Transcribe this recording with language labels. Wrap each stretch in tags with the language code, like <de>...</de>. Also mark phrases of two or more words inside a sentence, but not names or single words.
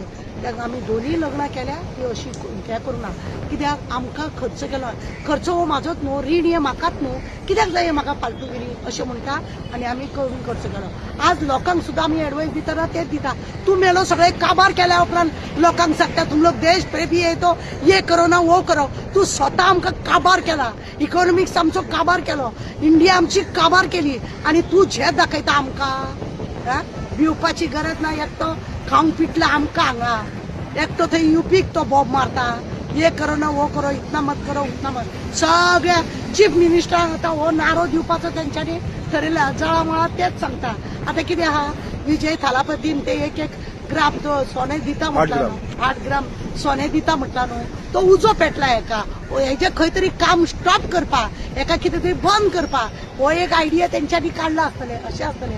<kok>कित्याक आमी दोनूय लग्नां केल्या ती अशी हें करूं ना कित्याक आमकां खर्च केलो खर्च हो म्हाजोच न्हू रीण हें म्हाकाच न्हू कित्याक जाय म्हाका फालतूगिरी अशें म्हणटा आनी आमी करून खर्च केलो आज लोकांक सुद्दां आमी एडवायस दितना तेच दिता तूं मेलो सगळें काबार केल्या उपरांत लोकांक सांगता</kok> <hi>तुम लोक देश प्रेमी है तो ये करो ना वो करो</hi> <kok>तूं स्वता आमकां काबार केला इकॉनॉमिक्स आमचो काबार केलो इंडिया आमची काबार केली आनी तूं झेत दाखयता आमकां भिवपाची गरज ना. एकटो खावंक पिटला आमकां हांगा, एकटो थंय युपीक तो बॉब मारता, हे</kok> <hi>करो ना वो करो, इतना मत करो उतना मत.</hi> <kok>सगळ्या चीफ मिनिस्टरांक आतां हो नारो दिवपाचो तेंच्यांनी ठरयला. जळामळा तेच सांगता. आता कितें आहा, विजय थालापतीन ते एक ग्राम तो सोने दिता म्हटला, 8 ग्राम सोने दिता म्हटला न्हू, तो उजो पेटला हेका. हेजे खंय तरी काम स्टॉप करपा, हेका कितें तरी बंद करपा, हो एक आयडिया तेंच्यांनी काडला आसतले, अशें आसतलें.</kok>